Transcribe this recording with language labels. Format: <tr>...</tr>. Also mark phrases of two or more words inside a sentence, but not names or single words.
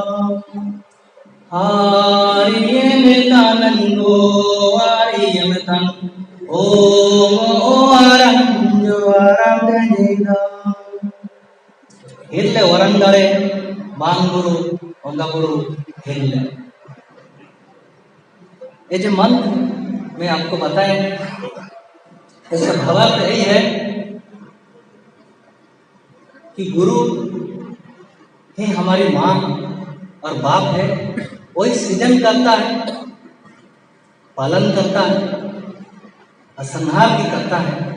<hi>Ariyem tanango ariyem tan, ogo aram jo aram tenjeda. Hille warandare banguru ondaguru hille. ये जो मंत्र मैं आपको बताएं, इसका भावार्थ यही है कि गुरु ही हमारी माँ और बाप है। वही सृजन करता है, पालन करता है, संहार भी करता है।</hi>